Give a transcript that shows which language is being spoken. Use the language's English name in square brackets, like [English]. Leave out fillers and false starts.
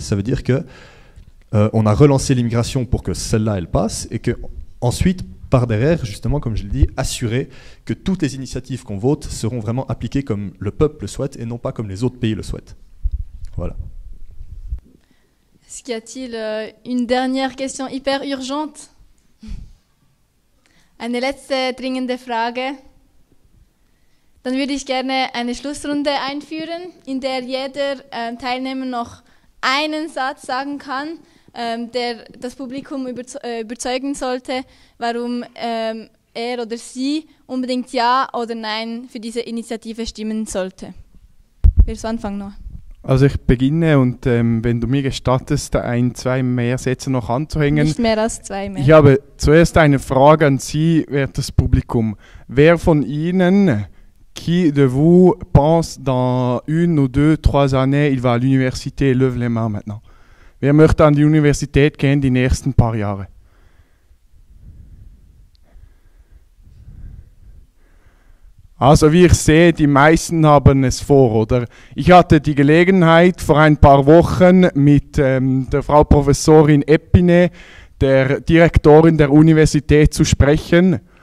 [French] Ça veut dire que on a relancé l'immigration pour que celle-là, elle passe, et que ensuite, par derrière, justement, comme je l'ai dit, assurer que toutes les initiatives qu'on vote seront vraiment appliquées comme le peuple le souhaite et non pas comme les autres pays le souhaitent. Voilà. Est-ce qu'il y a-t-il une dernière question hyper urgente? [German] Eine letzte dringende Frage. Dann würde ich gerne eine Schlussrunde einführen, in der jeder Teilnehmer noch einen Satz sagen kann, der das Publikum überzeugen sollte, warum er oder sie unbedingt Ja oder Nein für diese Initiative stimmen sollte. Willst du anfangen, Noah? Also ich beginne und wenn du mir gestattest, 1-2 mehr Sätze noch anzuhängen. Nicht mehr als 2 mehr. Ich habe zuerst eine Frage an Sie, wertes Publikum. Wer von Ihnen, [French] qui de vous pense dans 1 ou 2, 3 années, il va à l'université, lève les mains maintenant. [German] Wer möchte an die Universität gehen die nächsten paar Jahre? Also wie ich sehe, die meisten haben es vor, oder? Ich hatte die Gelegenheit vor ein paar Wochen mit der Frau Professorin Epine, der Direktorin der Universität, zu sprechen.